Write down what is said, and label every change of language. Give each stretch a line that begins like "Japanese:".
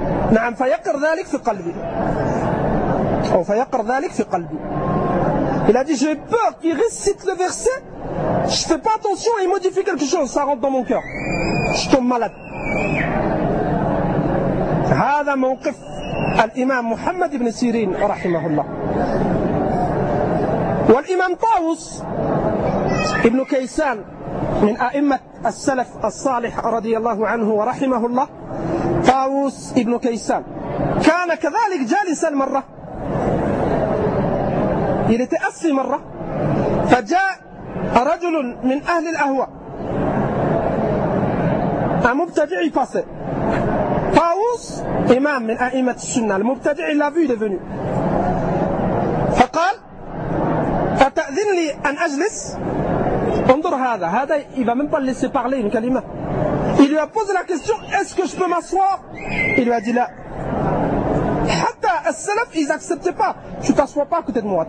Arabic: نعم فيقر ذلك في قلبي أو فيقر ذلك في قلبي.
French: Il a dit j'ai peur qu'il récite le verset, je fais pas attention et il modifie quelque chose, ça rentre dans mon cœur, je tombe malade.
Arabic: هذا موقف الإمام محمد بن سيرين رحمه الله. والإمام طاووس ابن كيسان من أئمة السلف الصالح رضي الله عنه ورحمه الله. طاووس ابن كيسان كان كذلك جالسا مرة.
French: Il était assis مرة.
Arabic: فجاء رجل من أهل الأهواء.
French: Un مبتدع est passé.
Arabic: طاووس إمام من أئمة السنة.
French: المبتدع l'a vu, il est venu.
Arabic: فقال أتأذن لي أن أجلس. انظر هذا.
French: هذا il va même pas laisser parler une كلمة. Il lui a posé la question, est-ce que je peux m'asseoir? Il lui a dit là.
Arabic: Hatta as-salaf,
French: ils n'acceptaient pas. Tu t'assois pas à côté de moi.